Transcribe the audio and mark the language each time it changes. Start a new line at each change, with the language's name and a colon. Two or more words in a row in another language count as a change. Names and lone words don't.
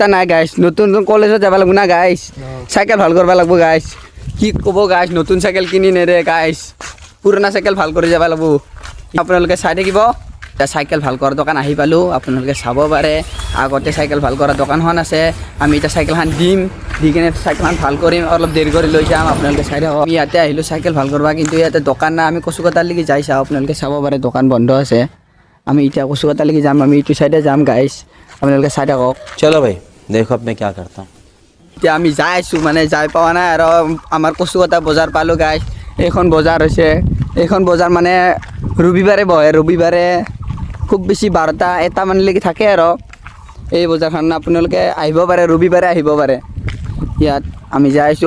Assamese: নাই গাইছ নতুন নতুন কলেজত যাব লাগিব না গাইছ চাইকেল ভাল কৰিব লাগিব গাইছ কি ক'ব গাইছ নতুন চাইকেল কিনি নেৰে গাইছ পুৰণা চাইকেল ভাল কৰি যাব লাগিব আপোনালোকে চাই থাকিব চাইকেল ভাল কৰাৰ দোকান আহি পালোঁ আপোনালোকে চাব পাৰে আগতে চাইকেল ভাল কৰা দোকানখন আছে আমি এতিয়া চাইকেলখন দিম দি কিনে চাইকেলখন ভাল কৰিম অলপ দেৰি কৰি লৈ যাম আপোনালোকে চাই থাকক আমি ইয়াতে আহিলোঁ চাইকেল ভাল কৰিব কিন্তু ইয়াতে দোকান নাই আমি কচুকটালৈকে যাই চাওঁ আপোনালোকে চাব পাৰে দোকান বন্ধ আছে আমি এতিয়া কচুকটালৈকে যাম আমি ইটো চাইডে যাম গাইছ আপোনালোকে চাই থাকক
Hindi: चलो भाई देखो आपनी क्या करता हूँ
Assamese: এতিয়া আমি যাই আছোঁ মানে যাই পোৱা নাই আৰু আমাৰ কচুকটা বজাৰ পালোঁ গাইছ এইখন বজাৰ হৈছে এইখন বজাৰ মানে ৰবিবাৰে বহে ৰবিবাৰে খুব বেছি 12টা 1টা মানলৈকে থাকে আৰু এই বজাৰখন আপোনালোকে আহিব পাৰে ৰবিবাৰে আহিব পাৰে ইয়াত আমি যাই আছোঁ